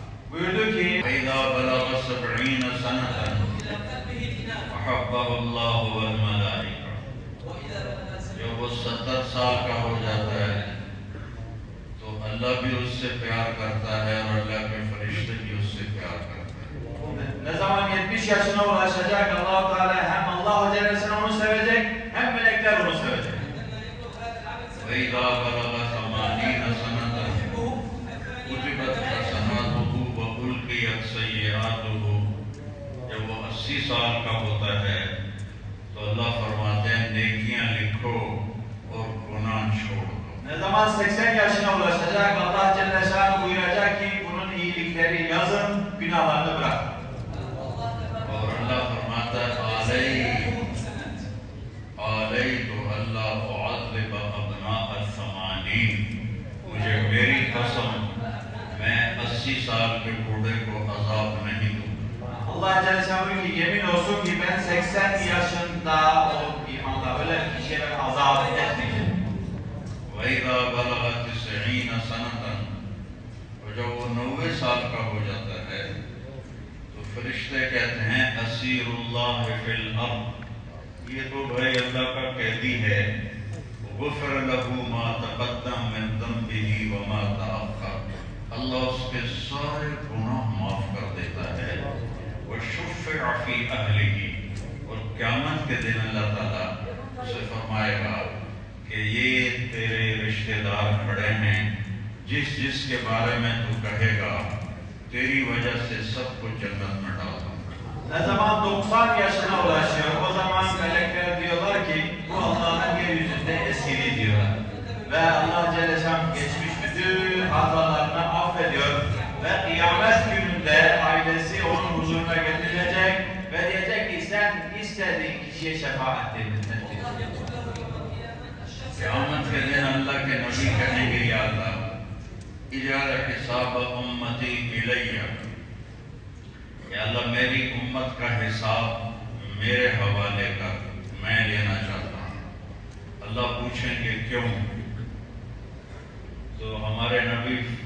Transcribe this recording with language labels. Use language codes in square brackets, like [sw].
[ur] بولو کہ [ar] وَإِذَا بَلَغَ 70 سَنَةً أَحَبَّهُ اللَّهُ وَالْمَلَائِكَةُ۔ [ur] جب وہ 70 سال کا ہو جاتا ہے تو اللہ بھی اس سے پیار کرتا ہے اور اللہ کے فرشتے بھی اس سے پیار کرتے ہیں۔ [tr] Ne zaman 70 yaşına ulaşacak, Allah-u Teala hem Allah Celle ve Celle onu sevecek, hem melekler onu sevecek. [ar] وَإِذَا بَلَغَ 80 سَنَةً كُتِبَتْ حَسَنَاتُهُ وَأُلْقِيَتْ سَيِّئَاتُهُ۔ [ur] جب وہ 80 سال کا ہوتا ہے تو اللہ فرماتے ہیں نیکیاں لکھو اور گناہ چھوڑ دو۔ [tr] Ne zaman 80 yaşına ulaşacak, Allah Celle ve Celle buyuracak ki bunun iyilikleri yazın, günahlarını bırakın. [ur] اور اللہ فرماتا ہے [ar] عَلَيْتُ أَلَّا أُعَذِّبَ أَبْنَاءَ الثَّمَانِينَ۔ [ur] مجھے میری قسم میں 80 سال کے بوڑھے کو عذاب نہیں دوں۔ [tr] Allah Celle ve Celle buyuruyor ki yemin olsun ki ben 80 yaşında olup imanda ölen kişiye ben azap etmeyeceğim. [ar] وَإِذَا بَلَغَ 90 سَنَةً، [ur] اور جب وہ 90 سال کا ہو جاتا ہے تو فرشتے کہتے ہیں [ar] اسیر اللہ فی الارض، [ur] یہ تو بھائی اللہ کا قیدی ہے، [ar] غفر لہ ما تقدم من ذنبہ وما تأخر، [ur] اللہ اس کے سارے گناہ معاف کر دیتا ہے، [ar] وشفع فی اہلہ، [ur] اور قیامت کے دن اللہ تعالیٰ اسے فرمائے گا کہ یہ تیرے رشتہ دار کھڑے ہیں، جس جس کے بارے میں تو کہے گا تیری وجہ سے سب کو جنت میں ڈال دوں گا۔ [tr] Ne zaman 90 yaşına ulaşıyor, o zaman melekler diyorlar ki bu Allah'ın yeryüzünde esiri diyorlar. Ve Allah Celle Şan geçmiş bütün hatalarını affediyor ve kıyamet gününde ailesi onun huzuruna getirilecek ve diyecek ki sen istediğin kişiye şefaat edin. [ur] قیامت کے دن اللہ کے نبی کہیں گے یا اللہ [ar] اجعل حساب امتی الیہ، [ur] یا اللہ میری امت کا حساب میرے حوالے کر، میں لینا چاہتا ہوں۔ اللہ پوچھیں گے کیوں؟ تو ہمارے نبی